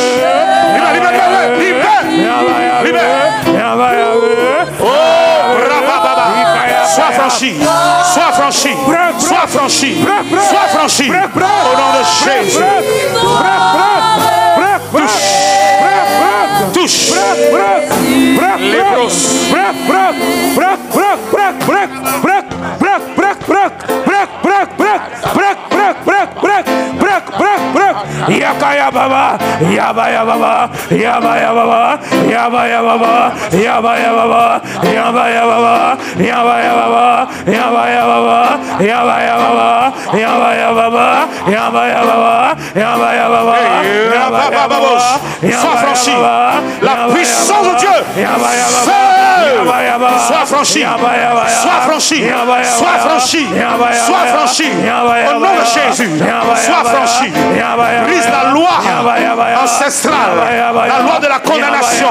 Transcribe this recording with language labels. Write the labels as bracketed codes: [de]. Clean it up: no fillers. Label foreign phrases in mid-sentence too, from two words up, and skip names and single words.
[fr] Sois franchi, sois franchi, sois franchi, sois franchi. Au nom de Jésus. Touche. Lépros. Yakaya baba, yabaya baba, yabaya baba, yabaya baba, yabaya baba, yabaya baba, yabaya baba, yabaya baba, yabaya baba, yabaya baba, yabaya baba, yabaya baba, yabaya baba. Sois franchi. La puissance de Dieu. Sois franchi. Sois franchi. Sois franchi. Sois franchi. Au nom de Jésus. Sois franchi. Brise la loi ancestrale, la loi de la condamnation.